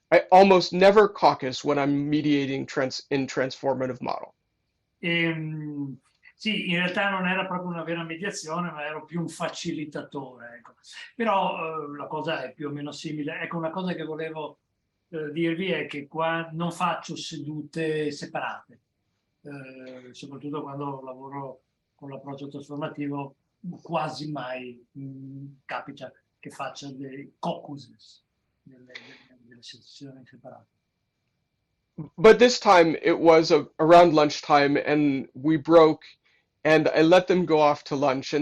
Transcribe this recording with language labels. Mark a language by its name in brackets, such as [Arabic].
[English] I almost never caucus when I'm mediating in transformative model. [Italian] Sì, in realtà non era proprio una vera mediazione, ma ero più un facilitatore. Ecco. Però la cosa è più o meno simile. Ecco, una cosa che volevo dirvi è che qua non faccio sedute separate, soprattutto quando lavoro con l'approccio trasformativo, quasi mai capita che faccia dei caucuses, delle sessioni separate. [English] But this time it was around lunchtime and we broke and I let them go off to lunch.